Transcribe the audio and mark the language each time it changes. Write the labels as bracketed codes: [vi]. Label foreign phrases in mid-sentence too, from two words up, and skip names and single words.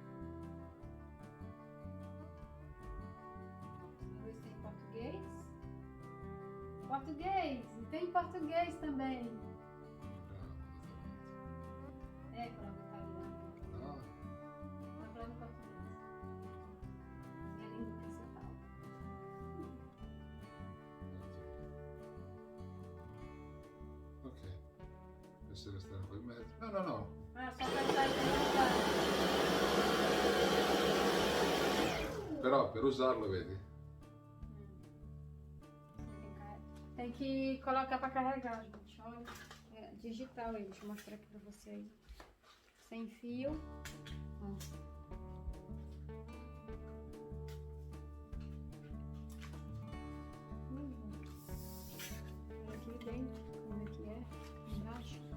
[pt] Português, e tem português também. Coloca italiano. Tá falando português. Minha língua principal. Ok. [it] Questo restano poi in mezzo. No. [pt] Ah, só pra usar e [it] Però per usarlo, vedi? [pt] tem que colocar pra carregar, gente. Olha, digital aí. Deixa eu mostrar aqui pra vocês. Sem fio. Aqui dentro, como é que é? Embaixo.